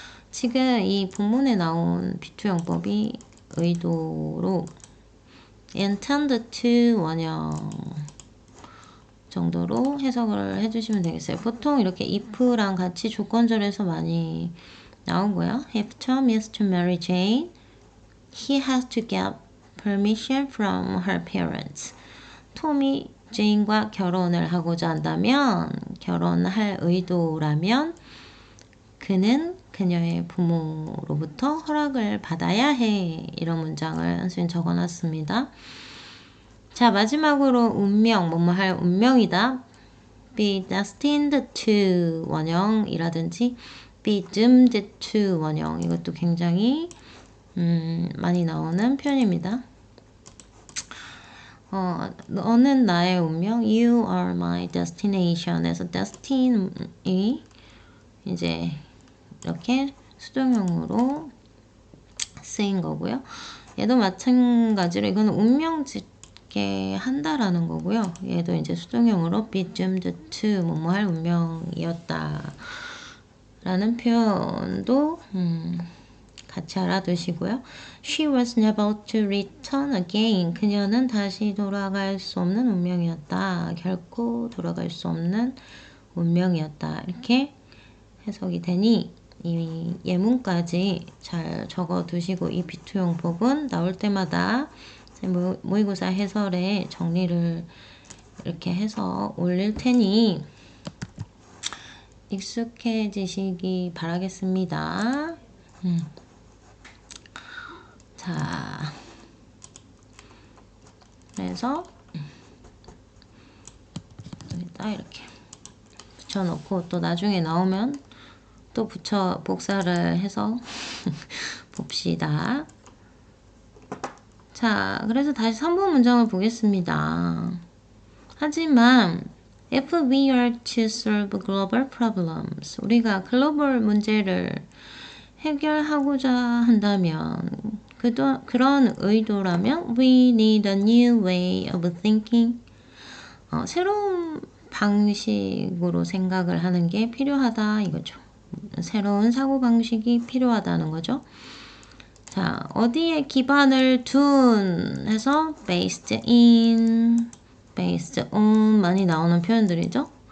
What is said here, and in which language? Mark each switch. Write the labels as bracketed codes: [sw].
[ko] 지금 이 본문에 나온 비투용법이 의도로 intend to 원형 정도로 해석을 해주시면 되겠어요. 보통 이렇게 if랑 같이 조건절에서 많이 나오고요. [en] If Tom is to marry Jane, he has to get permission from her parents. [ko] 톰이 제인과 결혼을 하고자 한다면, 결혼할 의도라면 그는 그녀의 부모로부터 허락을 받아야 해. 이런 문장을 선생님 적어놨습니다. 자, 마지막으로 운명, 뭐뭐 할 운명이다. be destined to 원형이라든지 be doomed to 원형, 이것도 굉장히 많이 나오는 표현입니다. 너는 나의 운명, [en] you are my destination [ko] 에서 destin이 이제 이렇게 수동형으로 쓰인 거고요. 얘도 마찬가지로 이거는 운명 짓게 한다라는 거고요. 얘도 이제 수동형으로 be doomed to 뭐뭐 할 운명이었다 라는 표현도 같이 알아두시고요. [en] She was never to return again. [ko] 그녀는 다시 돌아갈 수 없는 운명이었다. 결코 돌아갈 수 없는 운명이었다. 이렇게 해석이 되니 이 예문까지 잘 적어두시고 이 비투용법은 나올 때마다 모의고사 해설에 정리를 이렇게 해서 올릴 테니 익숙해지시기 바라겠습니다. 자, 그래서 여기다 이렇게 붙여놓고 또 나중에 나오면 또 복사를 해서 봅시다. 자, 그래서 다시 3번 문장을 보겠습니다. 하지만 [en] if we are to solve global problems, [ko] 우리가 글로벌 문제를 해결하고자 한다면 그런 의도라면 [en] we need a new way of thinking. [ko] 새로운 방식으로 생각을 하는 게 필요하다 이거죠. 새로운 사고방식이 필요하다는 거죠. 자, 어디에 기반을 둔 해서 based in, based on 많이 나오는 표현들이죠.